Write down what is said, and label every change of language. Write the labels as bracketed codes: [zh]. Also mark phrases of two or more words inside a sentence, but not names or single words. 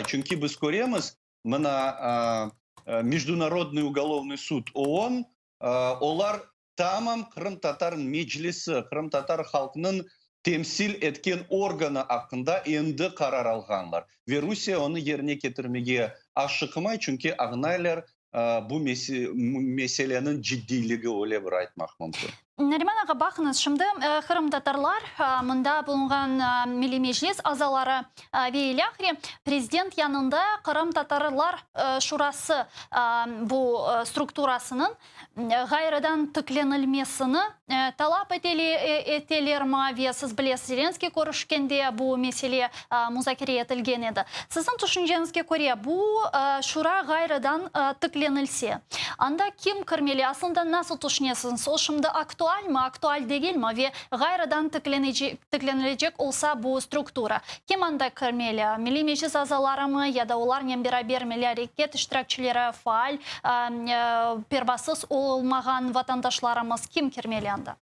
[crh] Çünkü biz göremiz mana [ru] Международный уголовный суд ООН [crh] onlar tamam Kırım Tatar Meclisi, Kırım Tatar halkının temsil etken organı hakkında endi karar alganlar. Ve Rusya onu yerine getirmeye aşıkmay çünkü ağnaylar bu meselenin ciddiliği öyle bir aytmak mümkün. Neriman ağa, bakınız şimdi Kırım Tatarlar mında bulungan Milli Meclis azaları ve prezident yanında Kırım Tatarlar Şurası bu strukturasının gayrıdan tıklanılmasını talep eteler mi ve siz bilesiz Zelenskiy görüşkende bu mesele müzakere etilgen edi. Sizin düşüncenizge göre bu şura gayrıdan tıklanılsa anda kim kirmeli? Aslında nasıl düşünüyorsunuz? O şimdi aktual mı, aktual değil mi ve gayrıdan tıklanılacak olsa bu struktura kim anda kirmeli? Milli Meclis azaları mı ya da onlarla beraber milli hareket iştirakçıları faal, pervasız olmayan vatandaşlarımız kim kirmeli anda?